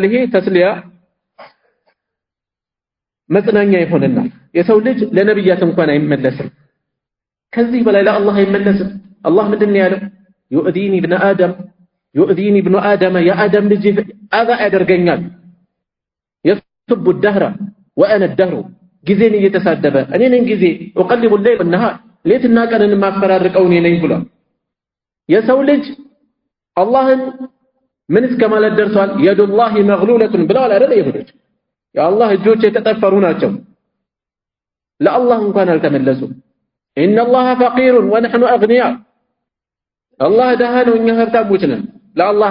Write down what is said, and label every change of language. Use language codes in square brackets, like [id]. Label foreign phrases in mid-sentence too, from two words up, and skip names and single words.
[am] ይሄ ተስሊያ መጽናኛ ይሆነናል። የሰው ልጅ ለነብያት እንኳን አይመለስም፣ ከዚህ በላይ ለአላህ አይመለስም። አላህ ምንድን ነው ያለው? [ar] يؤذيني ابن آدم [am] የአደም ልጅ አዛ ያደርገኛል። [ar] يسب الدهر وأنا الدهر [am] ጊዜን እየተሳደበ እኔ ነኝ ጊዜ [ar] اقلب الليل والنهار [am] ሌትና ቀንን ማፈራርቀው እኔ ነኝ ብሏል። የሰው ልጅ አላህን ምን እስከማለት ደርሷል? [ar] يد الله مغلولة [am] ብለዋል አይደል? ይሁዶች የአላህ እጆች የተጠፈሩ ናቸው። ለአላህ እንኳን አልተመለሱም። [ar] إن الله فقير ونحن أغنياء [am] አላህ ደሃ ነው እኛ ሀብታሞች ነን። ለአላህ